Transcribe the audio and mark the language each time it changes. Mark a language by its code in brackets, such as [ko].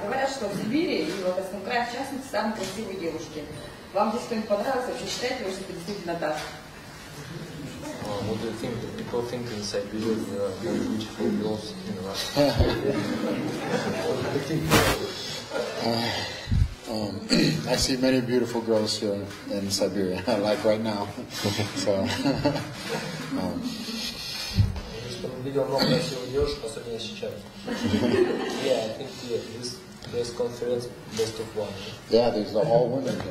[ru] Говорят, что в Сибири и в Одесском крае, в частности, самые красивые девушки. Вам здесь кто-нибудь понравился? Вообще считаете ли, что это действительно так? [en] What do you think? Do people think in Siberia there are very beautiful girls in Russia? I see many beautiful girls here in Siberia, like right now. So, [ru] Видел много красивых девушек, особенно сейчас. [en] Yeah, I think this press-conference best of one. yeah, these are all women.